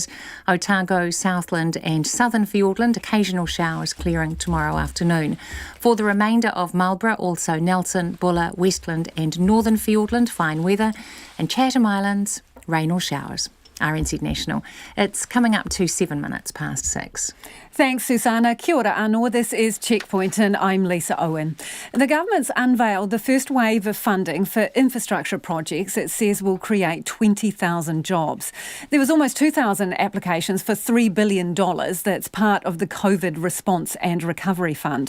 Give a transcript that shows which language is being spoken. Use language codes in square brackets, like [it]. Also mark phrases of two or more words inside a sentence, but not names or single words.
[en] Otago, Southland and Southern Fiordland, occasional showers clearing tomorrow afternoon. For the remainder of Marlborough, also Nelson, Buller, Westland and Northern Fiordland, fine weather. And Chatham Islands, rain or showers. RNZ National. It's coming up to 7 minutes past 6. Thanks, Susanna. [mi] Kia ora anō. [en] This is Checkpoint and I'm Lisa Owen. The government's unveiled the first wave of funding for infrastructure projects it says will create 20,000 jobs. There was almost 2,000 applications for $3 billion that's part of the COVID Response and Recovery Fund.